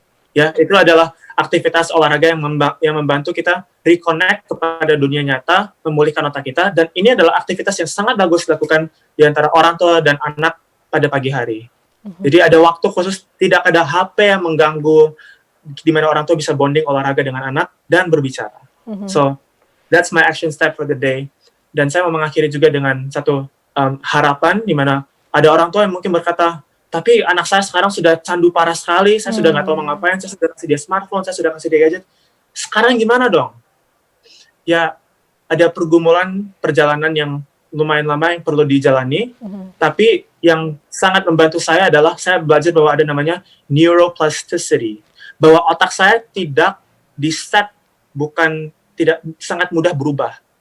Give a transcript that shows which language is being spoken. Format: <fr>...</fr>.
<id>Ya, itu adalah aktivitas olahraga yang membantu kita reconnect kepada dunia nyata, memulihkan otak kita, dan ini adalah aktivitas yang sangat bagus dilakukan di antara orang tua dan anak pada pagi hari. Jadi ada waktu khusus, tidak ada HP yang mengganggu, di mana orang tua bisa bonding olahraga dengan anak dan berbicara.</id> <en>So, that's my action step for the day.</en> <id>Dan saya mau mengakhiri juga dengan satu harapan, di mana ada orang tua yang mungkin berkata, tapi anak saya sekarang sudah candu parah sekali, saya sudah nggak tahu mau ngapain, saya sudah kasih dia smartphone, saya sudah kasih dia gadget. Sekarang gimana dong? Ya, ada perjalanan yang lumayan lama yang perlu dijalani, tapi yang sangat membantu saya adalah saya belajar bahwa ada namanya neuroplasticity, bahwa otak saya tidak di-set, tidak sangat mudah berubah.</id>